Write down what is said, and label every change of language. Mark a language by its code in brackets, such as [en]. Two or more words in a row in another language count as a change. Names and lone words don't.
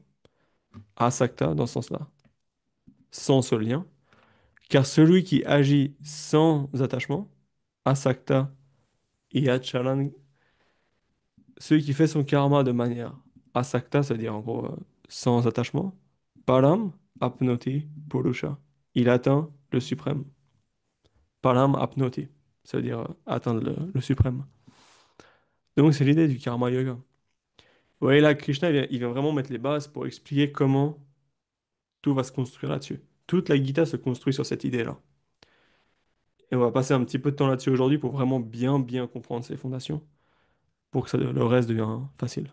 [fr] Asakta dans ce sens-là, sans ce lien. Car celui qui agit sans attachement, [sa] asakta, yachalan, [fr] celui qui fait son karma de manière asakta, c'est-à-dire en gros sans attachement, [sa] param apnoti purusha. [fr] Il atteint le suprême. [sa] Param apnoti, [fr] c'est-à-dire atteindre le suprême. Donc c'est l'idée du [sa] karma yoga. [fr] Vous voyez là, Krishna, il vient vraiment mettre les bases pour expliquer comment tout va se construire là-dessus. Toute la Gita se construit sur cette idée-là. Et on va passer un petit peu de temps là-dessus aujourd'hui pour vraiment bien comprendre ces fondations, pour que le reste devienne facile.